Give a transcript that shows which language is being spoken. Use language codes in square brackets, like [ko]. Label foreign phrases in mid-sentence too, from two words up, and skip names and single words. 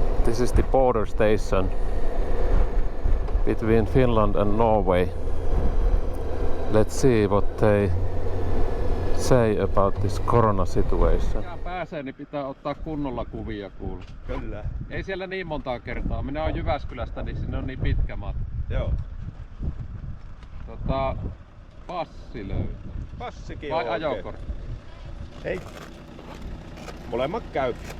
[en] This is the border station between Finland and Norway. Let's see what they say about this corona situation. [fi] Kun pääsee, niin pitää ottaa kunnolla kuvia kuulla. Kyllä. Ei siellä niin montaa kertaa. Minä olen Jyväskylästä, niin sinne on niin pitkä matka. Joo. Passi löytyy. Passikin Vai on oikein. ajokortti? Ei. Molemmat käy.